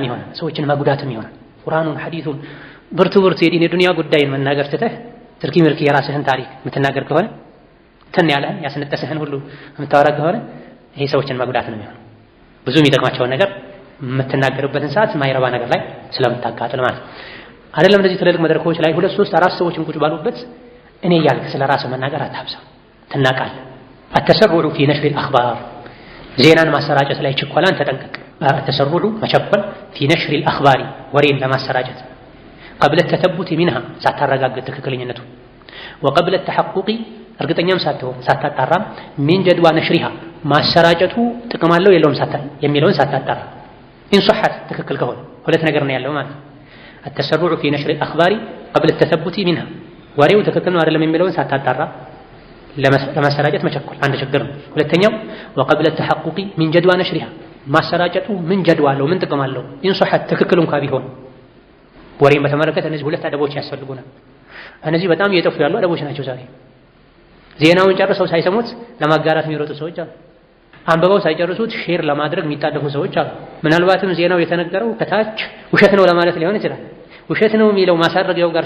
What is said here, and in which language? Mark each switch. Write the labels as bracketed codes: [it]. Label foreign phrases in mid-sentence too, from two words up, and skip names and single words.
[am] ይሆናል፣ ሰዎችን መጉዳትም ይሆናል። ቁርአኑን ሐዲሱን ብርቱ የዲን የዱንያ ጉዳይን መናገር ትተህ ትርኪ ምርኪ የራስህን ታሪክ የምትናገር ከሆነ ትን ያለ ያስነጠሰህን ሁሉ የምታወራ ከሆነ ይሄ ሰዎችን መጉዳት ነው የሚሆነው። ብዙ የሚጠቅማቸውን ነገር የምትናገርበትን ሰዓት ማይረባ ነገር ላይ ስለምታቃጥል ማለት አይደለም። እንደዚህ ትልልቅ መድረኮች ላይ 2 3 4 ሰዎችን ቁጭ ባሉበት እኔ እያልክ ስለ ራስህ መናገር አታብዛ፣ ትናቃለህ። [ar] التسرع في نشر الأخبار [am] ዜናን ማሰራጨት ላይ ችኮላን ተጠንቀቅ። التسرع መቸኮል [ar] في نشر الأخبار [am] ወሬን ለማሰራጨት [ar] قبل التثبت منها [am] ሳታረጋግጥ ትክክለኛነቱ [ar] وقبل التحقق [am] እርግጠኛም ሳትሆን ሳታጣራም [ar] من جدوى نشرها [am] ማሰራጨቱ ጥቅም አለው የለውም የሚለውን ሳታጣራ [ar] إن صحت [am] ትክክል ከሆነ ሁለት ነገር ነው ያለው ማለት [ar] التسرع في نشر الأخبار قبل التثبت منها [am] ወሬው ትክክል ነው አይደለም የሚለውን ሳታጣራ ለማሰራጨት መቸኮል አንድ ችግር ነው። ሁለተኛው [ar] وقبل التحقق من جدوى نشرها [am] ማሰራጨቱ ምን ጀድዋ አለው ምን ጥቅም አለው [ar] إن صحت [am] ትክክል እንኳን ቢሆን ወሬን በተመለከተ እነዚህ ሁለት አደቦች ያስፈልጉናል። እነዚህ በጣም እየጠፉ ያሉ አደቦች ናቸው። ዛሬ ዜናውን ጨርሰው ሳይሰሙት ለማጋራት የሚሮጡ ሰዎች አሉ። አንብበው ሳይጨርሱት ሼር ለማድረግ የሚጣደፉ ሰዎች አሉ። ምናልባትም ዜናው የተነገረው ከታች ውሸት ነው ለማለት ሊሆን ይችላል። ውሸት ነው የሚለው ማሳረጊያው ጋር